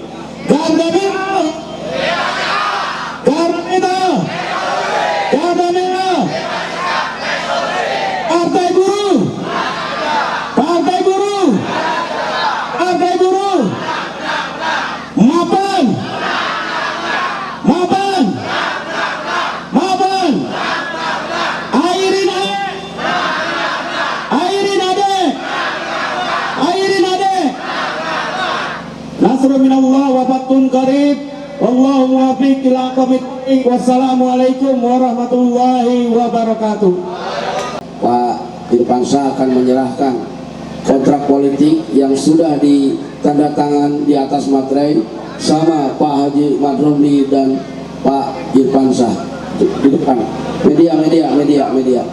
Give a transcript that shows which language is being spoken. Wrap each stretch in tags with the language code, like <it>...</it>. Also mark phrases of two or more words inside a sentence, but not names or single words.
<id>Garda Metal, Garda Metal, Garda Metal, Partai Buruh, Partai Buruh, Partai Buruh, Mapan, Mapan, Mapan, Airin Ade, Airin Ade, Airin Ade.</id> <ar>نصر من الله وفتح قريب. والله الموفق إلى أقوم الطريق والسلام عليكم ورحمة الله وبركاته.</ar> <id>Pak Irfansyah akan menyerahkan kontrak politik yang sudah ditandatangan di atas materai sama Pak Haji Mat Romli dan Pak Irfansyah di depan.</id>